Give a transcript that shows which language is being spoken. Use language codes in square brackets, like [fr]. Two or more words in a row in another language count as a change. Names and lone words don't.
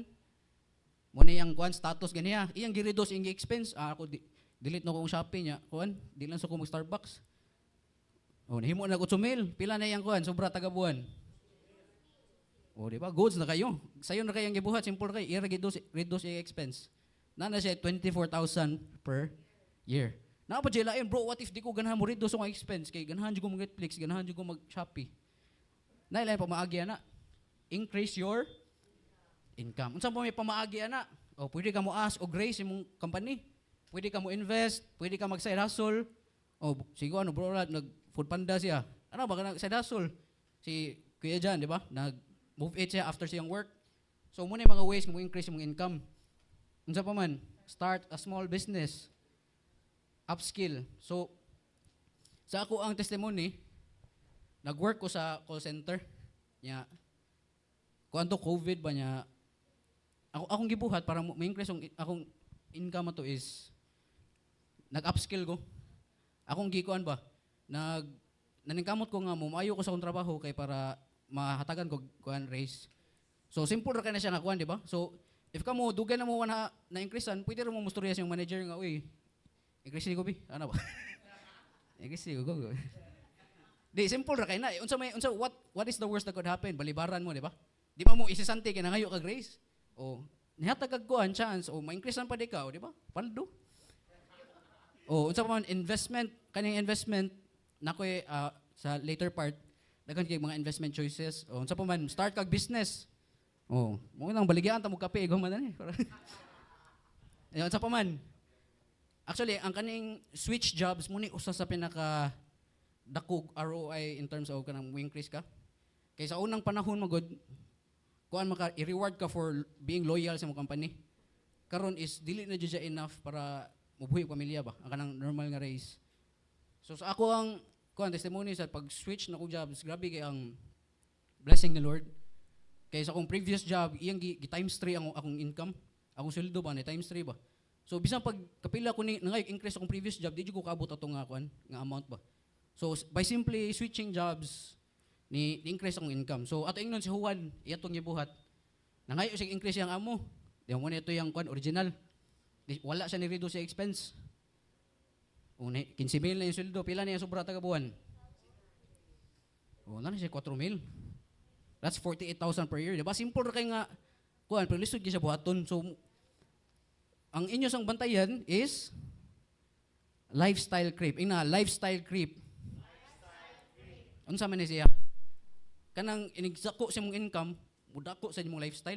[ceb] Muna yung kuan status ganiya. Iyang gi-reduce ing expense. Ako delete na ko ang Shopee niya. Kuan, di lang sa ko mag Starbucks. Oh, nahimo na ko 8,000. Pila na yang kuan, sobra taga buwan. Oh, di ba? Goods na kayo. Sayo na kayang gibuhat, simple kay i-reduce yung expense. Na siya 24,000 [en] per year. [ceb] Na pa jela bro, [en] what if [ceb] di ko ganahan mo reduce ang expense kay ganahan jud ko mag Netflix, ganahan jud ko mag Shopee. Na ilay pa maagi ana. [en] Increase your income. [ceb] Unsa pa may pamaagi ana? O pwede ka mo ask o grace imong company. Pwede ka mo invest, pwede ka mag [en] side hustle. [ceb] O sigo ano bro, nag food panda siya. Ano ba ka side hustle? Si Kuya Jan, di ba? Nag [en] move it [ceb] siya after siyang work. So muna yung mga ways mo increase imong income. Unsa pa man? [en] Start a small business. Upskill. [ceb] So sa ako ang testimony, nag-work ko sa [en] call center. [ceb] Nya kuanto COVID ba niya, akong gibuhat para ma-increase akong income to is nag-upskill ko. Akong gikuan ba, naningkamot ko nga mo, maayo ko sa akong trabaho kay para mahatagan ko kuan raise. So simple ra kay na siya nga kuan, di ba? So if kamo dugay na mo na increasean, pwede ra mo mustorya sa manager nga, uy, increase ko bi, ano ba? Increase ko go. Di simple ra kay na. [en] Unsa what is the worst that could happen? [ceb] Balibaran mo, di ba? Di ba mo isisante kay nangayo kag raise? O nihatag kag kuan chance o ma-increasean pa di ka, o di ba? Paldo. O unsa pa man investment, kaning investment nakoy sa [en] later part [ceb] daghan kay mga [en] investment choices. [ceb] O unsa pa man start kag business. O mo nang baligyan ta mo kape igong man ani. Unsa pa man. Actually, ang kaning [en] switch jobs [ceb] mo ni usa sa pinaka dako [en] ROI in terms of [ceb] kanang increase ka. Kay sa unang panahon magod kuan maka i-reward ka [en] for being loyal [ceb] sa mong company. Karon is dili na jud siya enough para mabuhi pamilya ba ang kanang normal nga raise. So sa ako ang kuan testimony sa pag-switch na ko jobs, grabe kay ang blessing ni Lord. Kay sa akong [en] previous job, [ceb] iyang gi times 3 ang akong income. Akong sweldo ba ni times 3 ba. So bisan pag kapila ko ni nangay increase akong [en] previous job, [ceb] di jud ko kaabot ato nga kuan nga amount ba. [en] So by simply switching jobs ni increase akong income. [ceb] So ato ingnon si Juan, iyatong gibuhat. Nangayo sig increase yang amo. Di mo nito yang kuan original. Wala siya ni reduce sa expense. Una 15,000 na yung sweldo, pila na yung sobra taga buwan. O na siya 4,000. [en] That's 48,000 per year. [ceb] Diba? Simple kay nga kuan, pero lisod gyud siya buhaton. So ang inyo sang bantayan is [en] lifestyle creep. [ceb] Ina [en] lifestyle creep. [ceb] Unsa man ni siya? Kanang inigsako sa imong income, mudako sa imong lifestyle.